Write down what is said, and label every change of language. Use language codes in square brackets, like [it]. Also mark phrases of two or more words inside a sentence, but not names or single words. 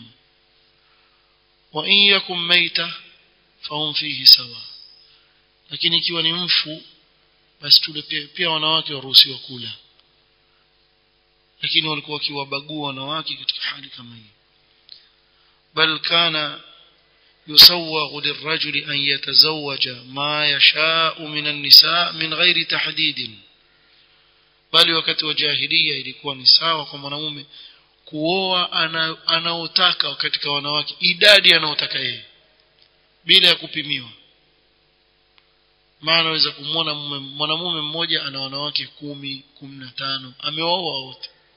[ar] وإن يكن ميتة فهم فيه سواء. [sw] Lakini ikiwa ni mfu basi tule pia wanawake waruhusiwa kula. Lakini walikuwa wakiwabagua wanawake katika hali kama hii. [ar] بل كان يسوغ للرجل أن يتزوج ما يشاء من النساء من غير تحديد. [sw] bali wakati wa jahiliya ilikuwa ni sawa kwa mwanamume kuoa anaotaka katika wanawake, idadi anaotaka yeye bila ya kupimiwa. Maana unaweza kumuona mwanamume mmoja ana wanawake 10, 15, ameoa wote.